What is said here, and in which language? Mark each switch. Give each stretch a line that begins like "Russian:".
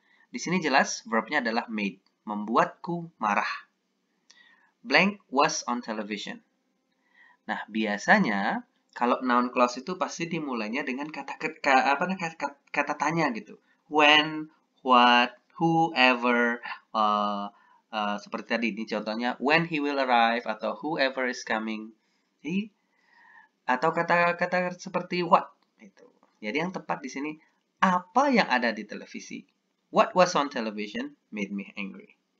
Indonesian: Di sini jelas verbnya adalah made, membuatku marah.
English: Blank was on television.
Indonesian: Nah, biasanya kalau noun clause itu pasti dimulainya dengan kata tanya gitu.
English: When, what, whoever,
Indonesian: seperti tadi ini contohnya
English: when he will arrive atau whoever is coming.
Indonesian: Atau kata-kata seperti what itu. Jadi yang tepat di sini apa yang ada di televisi.
English: What was on television made me angry.